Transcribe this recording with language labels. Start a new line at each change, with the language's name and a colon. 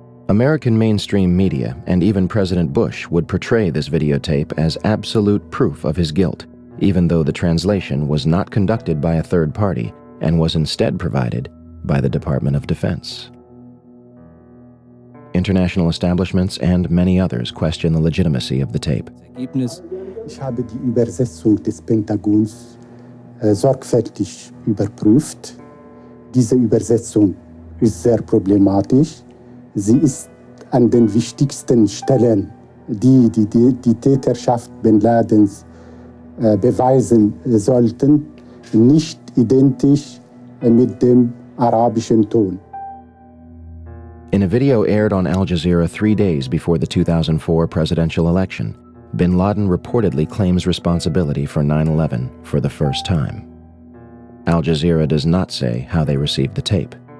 English: American mainstream media and even President Bush would portray this videotape as absolute proof of his guilt, even though the translation was not conducted by a third party and was instead provided by the Department of Defense. International establishments and many others question the legitimacy of the tape.
German: Ich habe die Übersetzung des Pentagons sorgfältig überprüft. Diese Übersetzung ist sehr problematisch. Sie ist an den wichtigsten Stellen, die Täterschaft bin Ladens beweisen sollten, nicht identisch mit dem arabischen Ton.
English: In a video aired on Al Jazeera 3 days before the 2004 presidential election, bin Laden reportedly claims responsibility for 9/11 for the first time. Al Jazeera does not say how they received the tape.